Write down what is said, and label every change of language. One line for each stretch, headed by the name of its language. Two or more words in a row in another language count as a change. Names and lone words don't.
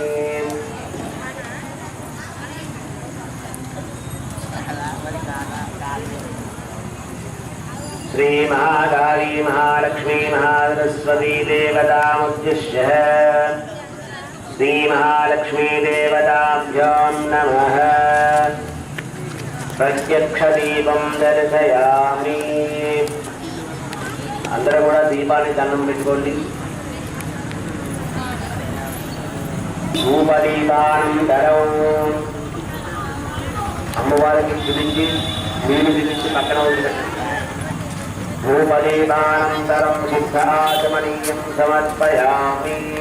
Sanskrit: श्री महाकाली महालक्ष्मी महासरस्वती देवतामुद्दिश्य श्री महालक्ष्मी देवताभ्यां नमः प्रत्यक्षदीपं दर्शयामि
Telugu: అందరూ కూడా దీపాన్ని దండం పెట్టుకోండి ధూపదీపానంతరం అమ్మవారికి చూపించి నీళ్ళు చూపించి పక్కన వదిలిపెట్టండి
Sanskrit: ధూపదీపానంతరం సిద్ధాచమనీయం సమర్పయామి